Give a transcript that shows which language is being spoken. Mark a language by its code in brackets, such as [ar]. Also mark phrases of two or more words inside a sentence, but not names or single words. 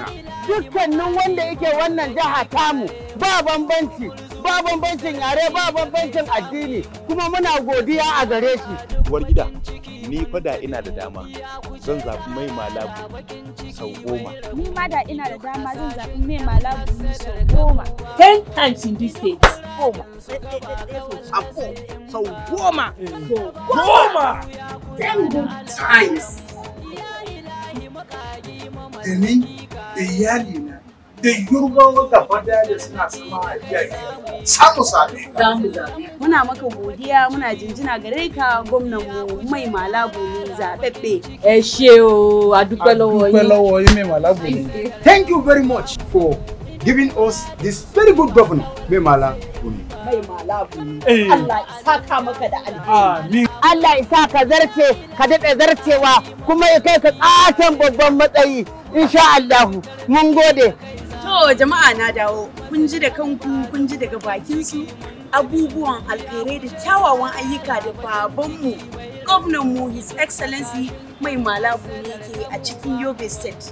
[ha] Dukkanin wanda yake wannan jiha tamu ba bambanci, ba bambancin yare, ba bambancin addini, kuma muna godiya a gare shi. Uwar gida, ni fa da ina da dama zan zaɓi mai malabu sau 10. Ni ma da ina da dama zan zaɓi mai malabu sau 10. [en] 10 times in this state. [ha] 10. Sau 10. [en] 10 good times. [ha] Da ni da iyalina da Yorubawa gaba daya da suna sama a iyaye samu same ka. Za mu zaɓe. Muna maka godiya muna jinjina gare ka gwamnan mu mai malabu ne zaɓaɓɓe. [yo] Ẹ ṣé o, a dúpẹ́ lọ́wọ́ yín. Dúpẹ́ lọ́wọ́ yín mai malabu ne. [en] Thank you very much for giving us this very good governor, [ha] Mai Malabu ne. Mai malabu ne. Allah ya saka maka da alheri. Amin. Allah ya sa ka zarce ka daɗe zarcewa kuma ya kai ka ƙaton babban matsayi [ar] إن شاء الله [ha] mun gode. To jama'a na dawo kun ji da kanku kun ji daga bakin su abubuwan alkhairai da kyawawan ayyuka da babanmu gwamnanmu [en] His Excellency [ha] Mai Malabu ne ke a cikin Yobe State.